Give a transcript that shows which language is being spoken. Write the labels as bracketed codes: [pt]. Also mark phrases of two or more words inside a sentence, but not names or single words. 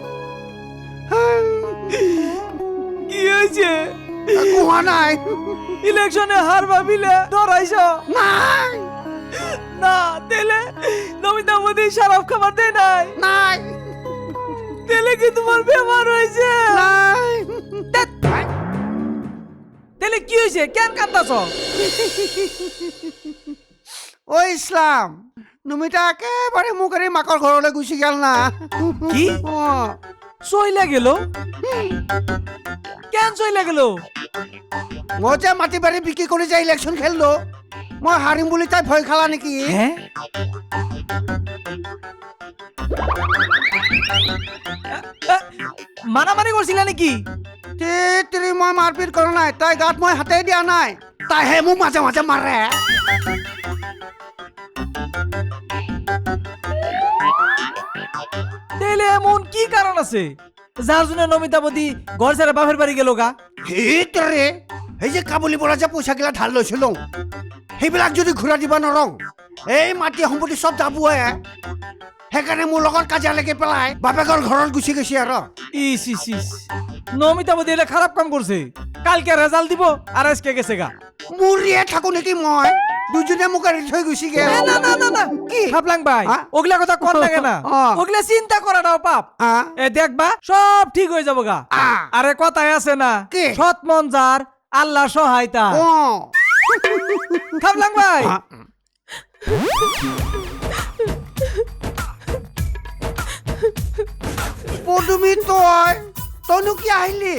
[bn] কি হয়েছে [as] একো হোৱা নাই [bn] ইলেকশনে হার ভাবিলে ডরাইছ [as] নাই [bn] না তেলে নমিতা মোদি শরাব খাবার দেয় নাই [as] নাই [bn] তেলে কি তোমার বেমার হয়েছে [as] নাই [bn] তেলে কি হয়েছে কেন কান্দাছ [as] ঐ ইছলাম নমিতা একেবাৰে মোক এৰি মাকৰ ঘৰলৈ গুচি গেল না [bn] কি [as] অঁ [bn] চইলা গেল কেন চইলা গেল [as] মই যে মাটি বাৰী বিক্ৰী কৰি যে ইলেকশ্যন খেলিলো মই হাৰিম বুলি তাই ভয় খালা নেকি [bn] হ্যাঁ মারামারি করছিলা নাকি [as] তেৰি মই মাৰপিট কৰা নাই তাই গাত মই হাতে দিয়া নাই তাইহে মোক মাজে মাজে মাৰে [bn] তেলে এমন কি কারণ আছে যার জন্য নমিতা বদি ঘর ছেড়ে বাপের বাড়ি গেল গা [as] সেইটোৰে সেই যে কাবুলী পৰা যে পইচাগিলা ধাৰ লৈছিলো সেইবিলাক যদি ঘূৰাই দিব নোৱাৰোঁ এই মাটি সম্পত্তি চব যাবয়ে সেইকাৰণে মোৰ লগত কাজিয়া লাগি পেলাই বাপেকৰ ঘৰত গুচি গৈছে আৰু [bn] ইস ইস ইস নমিতা বদি এটা খারাপ কাম করছে কালকে রেজাল্ট দিব আর আজকে গেছে গা [as] মৰিয়ে থাকো নেকি মই দুজনে মোক এৰি থৈ গুচি গেল [bn] না না না না কি খাপলাং ভাই হ্যাঁ? ওগুলা কথা কর লাগে না হ্যাঁ। ওগুলা চিন্তা করাটাও পাপ হ্যাঁ? এ দেখবা সব ঠিক হয়ে যাবো গা হ্যাঁ। আরে কথাই আছে না কি? সৎ মন যার আল্লাহ সহায়তা [as] অঁ [bn] খাপলাং ভাই [as] পদুমী তইনো কি আহিলি